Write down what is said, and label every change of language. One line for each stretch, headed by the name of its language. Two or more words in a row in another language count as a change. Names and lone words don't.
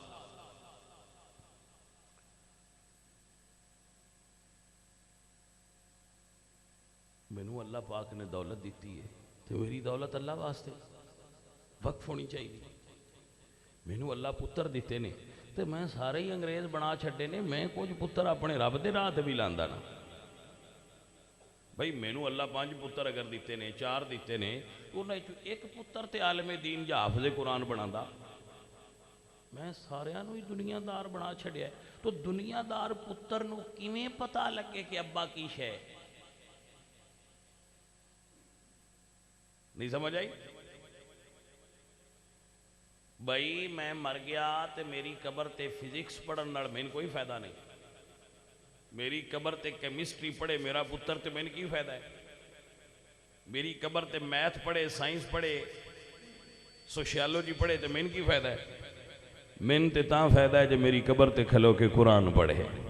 Punjabi: مینوں اللہ پاک نے دولت دیتی ہے تو میری دولت اللہ واسطے وقف ہونی چاہیے۔ مینوں اللہ پتر دیتے نے تو میں سارے ہی انگریز بنا چھڈے نے، میں کچھ پتر اپنے رب دے راہ تے بھی لاندا نا۔ بھئی مینوں اللہ 5 پتر اگر دیتے نے، 4 دیتے نے، انہاں وچوں ایک پتر تے عالم دین یا حافظ قرآن بنادا، میں ساریاں نوں ہی دنیا دار بنا چھڈیا ہے۔ تو دنیا دار پتر نوں کیویں پتہ لگے کہ ابا کی شے؟ نہیں سمجھ آئی؟ بھائی میں مر گیا تے میری قبر تے فزکس پڑھن نال مین کوئی فائدہ نہیں، میری قبر تے کیمسٹری پڑھے میرا پتر تے مین کی فائدہ ہے؟ میری قبر تے میتھ پڑھے، سائنس پڑھے، سوشیالوجی پڑھے تے مین کی فائدہ ہے؟ مین تے تاں فائدہ ہے جو میری قبر تے کھلو کے قرآن پڑھے۔